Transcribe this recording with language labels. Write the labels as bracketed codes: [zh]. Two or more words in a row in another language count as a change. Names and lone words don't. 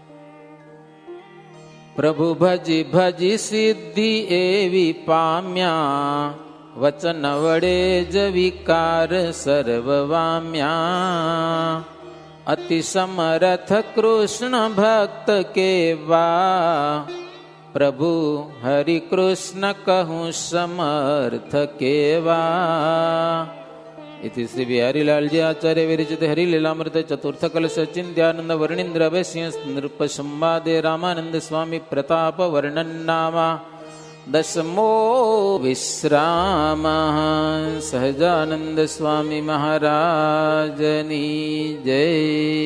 [gu] પ્રભુ ભજી ભજી સિદ્ધિ એવી પામ્યા, વચન વડે જ વિકાર સર્વ વામ્યા. અતિ સમર્થ કૃષ્ણ ભક્ત કેવા, પ્રભુ હરિ કૃષ્ણ કહું સમર્થ કેવા. [sa] इति श्री बिहारीलाल जी आचार्य विरचित हरिलीलामृत चतुर्थ कलश चिंत्यानंद वर्णींद्र अभयसिंह नृप संवादे रामानंद स्वामी प्रताप वर्णन नामा दशमो विश्राम. [gu] સહજાનંદ સ્વામી મહારાજની જય.